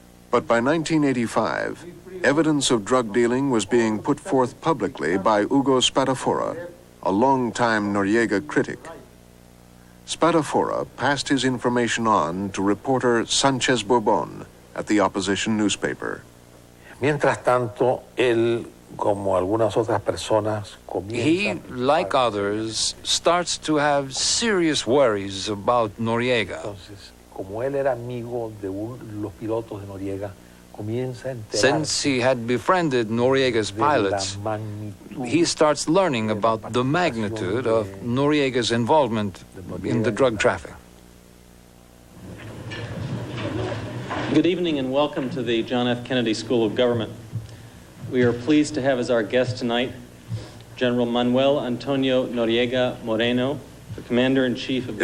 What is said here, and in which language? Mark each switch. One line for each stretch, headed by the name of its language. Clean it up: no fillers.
English: But by 1985, evidence of drug dealing was being put forth publicly by Hugo Spadafora, a longtime Noriega critic. Spadafora passed his information on to reporter Sanchez Bourbon at the opposition newspaper.
Spanish: Mientras tanto, él, como algunas otras personas,
English: He, like others, starts to have serious worries about Noriega.
Spanish: Entonces, como él era amigo de los pilotos de Noriega, comienza a enterarse.
English: Since he had befriended Noriega's pilots, he starts learning about the magnitude of Noriega's involvement in the drug traffic. Good evening and welcome to the John F. Kennedy School of Government. We are pleased to have as our guest tonight General Manuel Antonio Noriega Moreno, the Commander-in-Chief of the...